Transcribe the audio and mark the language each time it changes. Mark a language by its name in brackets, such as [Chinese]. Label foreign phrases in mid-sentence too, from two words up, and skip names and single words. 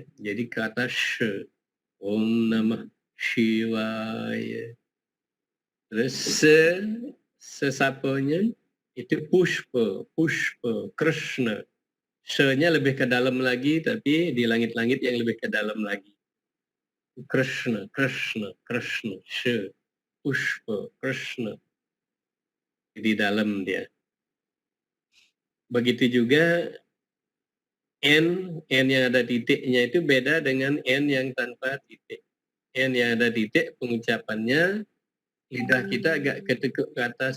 [Indonesian] Jadi kata she. [Sanskrit] Om Namah Shivaya. [Indonesian] Terus sesapanya itu pushpa, Krishna. Se-nya lebih ke dalam lagi, tapi di langit-langit yang lebih ke dalam lagi. [Sanskrit] Krishna, she, pushpa, Krishna. [Indonesian] Di dalam dia. Begitu juga N yang ada titiknya itu beda dengan N yang tanpa titik. N yang ada titik pengucapannya lidah kita agak ketekuk ke atas.